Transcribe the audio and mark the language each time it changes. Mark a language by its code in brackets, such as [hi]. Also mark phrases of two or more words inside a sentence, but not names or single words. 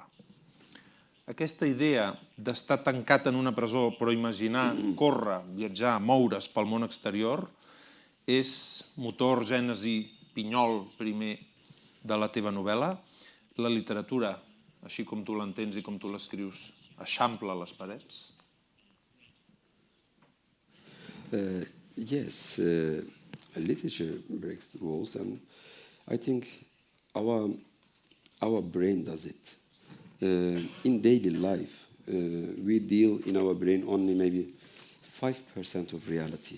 [ca] Aquesta idea d'estar tancat en una presó, però imaginar, córrer, viatjar, moure's pel món exterior, és motor, gènesi, pinyol primer de la teva novel·la. La literatura, així com tu l'entens i com tu l'escrius, eixampla les parets? [en] Yes, literature breaks the walls, and I think our brain does it. In daily life, we deal in our brain only maybe 5% of reality.